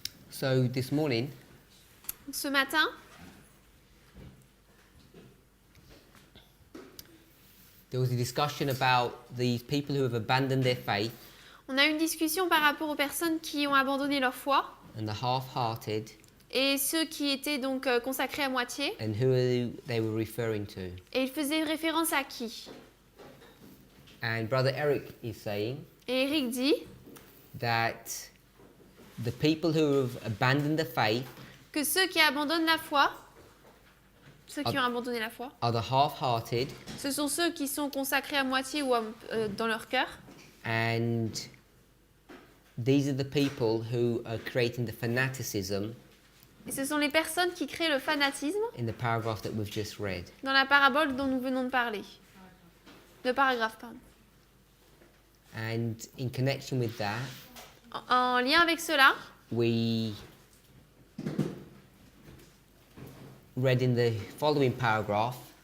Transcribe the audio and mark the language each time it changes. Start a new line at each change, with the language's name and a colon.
English: So this morning,
French: Ce matin,
English: there was a discussion about these people who have abandoned their faith
French: on a eu une discussion par rapport aux personnes qui ont abandonné leur foi
English: and the half-hearted
French: et ceux qui étaient donc consacrés à moitié.
English: and who they were referring to.
French: Et il faisait référence à qui?
English: And Brother Eric is saying
French: Et Eric dit
English: that the people who have abandoned the faith
French: que ceux qui abandonnent la foi, ceux qui ont abandonné la foi,
English: are the half-hearted
French: ce sont ceux qui sont consacrés à moitié ou dans leur cœur.
English: and these are the people who are creating the fanaticism
French: Et ce sont les personnes qui créent le fanatisme
English: in the paragraph that we've just read.
French: dans la parabole dont nous venons de parler. Le paragraphe, pardon.
English: And in connection with that,
French: En lien avec cela,
English: we read in the following paragraph,